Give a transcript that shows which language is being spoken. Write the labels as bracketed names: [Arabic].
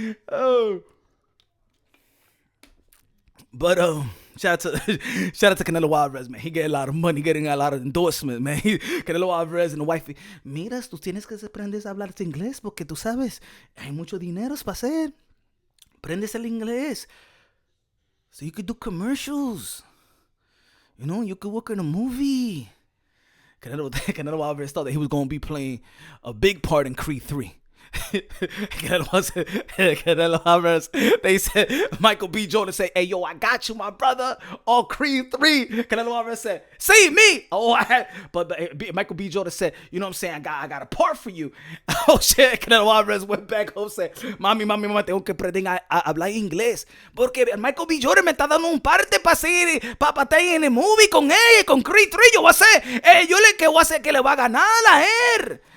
[English] Oh. But shout out to Canelo Alvarez, man. He getting a lot of money, getting a lot of endorsement, man. Canelo Alvarez and the wife. [Spanish] Mira, tú tienes que aprender a hablar inglés porque tú sabes, hay mucho dinero para hacer. Aprendes el inglés. [English] So you could do commercials. You know, you could work in a movie. Canelo Alvarez thought that he was going to be playing a big part in Creed 3. Canelo Alvarez, they said, Michael B. Jordan said, hey, yo, I got you, my brother, on Creed 3. Canelo Alvarez said, see me. But Michael B. Jordan said, you know what I'm saying, I got a part for you. Oh, shit. [Spanish] Canelo Alvarez [English] went back home and said, [Spanish] mami, tengo que aprender a hablar inglés. Porque Michael B. Jordan me está dando un parte para estar en el movie con él, con Creed 3. Yo voy a hacer, que voy a hacer que le va a ganar a él.